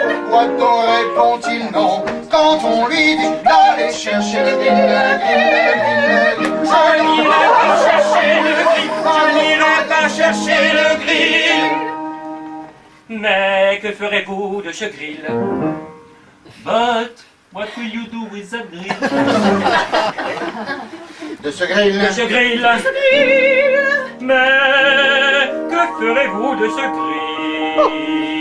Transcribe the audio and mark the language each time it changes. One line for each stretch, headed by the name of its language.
French: Pourquoi répond-il non quand on lui dit d'aller chercher le grill? Je n'irai pas chercher le grill. Je n'irai pas chercher le grill. Mais que ferez-vous de ce grill?
English: But what will you do with that grill?
French: De ce grill? De ce grill. Mais que ferez-vous de ce grill?